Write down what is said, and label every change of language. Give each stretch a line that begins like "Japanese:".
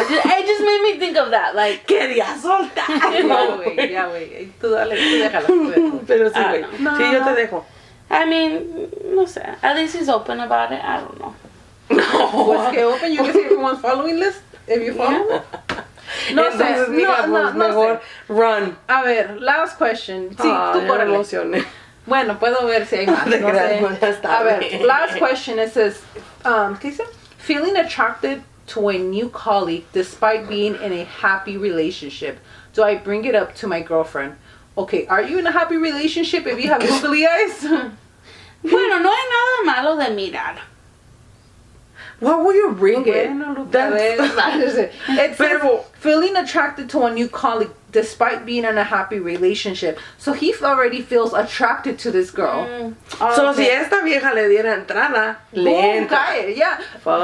English: It just made me think of that. Like,
Spanish: quería soltar. Ya, güey. Tú dale, tú déjala. Pero sí, güey. Sí, yo te dejo.
English: I mean,
Spanish: no sé.
English: At least he's open about it. I don't know. No.
Spanish: Pues que
English: open, you can see everyone's following list if you follow.
Spanish: Entonces, mija, pues mejor run. A ver,
English: last question.
Spanish: Sí, tú me córrele. emocioné. Bueno, puedo ver si hay más. No sé. A ver,
English: last question. It says,
Spanish: ¿qué dice?
English: Feeling attracted to a new colleague despite being in a happy relationship. Do I bring it up to my girlfriend? Okay, are you in a happy relationship if you have googly eyes?
Spanish: Bueno, no hay nada malo de mirar.
English: What will you bring it? Bueno, Lupe, it says, feeling attracted to a new colleague despite being in a happy relationship. So he already feels attracted to this girl.
Spanish: So si esta vieja le diera entrada, le entra.
English: Yeah. Fuck.